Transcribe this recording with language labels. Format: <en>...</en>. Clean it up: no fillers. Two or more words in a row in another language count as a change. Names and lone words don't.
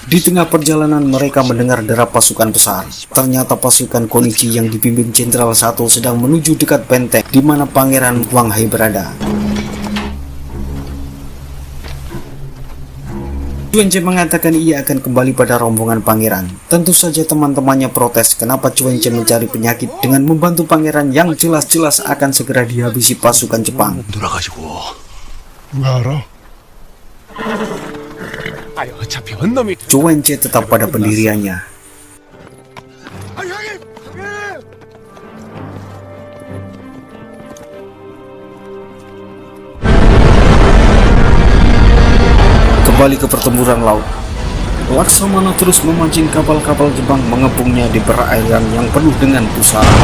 <id>Di tengah perjalanan mereka mendengar derap pasukan besar. Ternyata pasukan Konichi yang dipimpin Jenderal Sato sedang menuju dekat benteng di mana Pangeran Wang Hai berada. Chuenche mengatakan ia akan kembali pada rombongan pangeran. Tentu saja teman-temannya protes kenapa Chuenche mencari penyakit dengan membantu pangeran yang jelas-jelas akan segera dihabisi pasukan Jepang.</id> <ko>돌아가시고 누가 알아? 어차피 헌놈이</ko> <id>Chuenche tetap pada pendiriannya. Kembali ke pertempuran laut, Laksamana terus memancing kapal-kapal Jepang mengepungnya di perairan yang penuh dengan pusara.</id>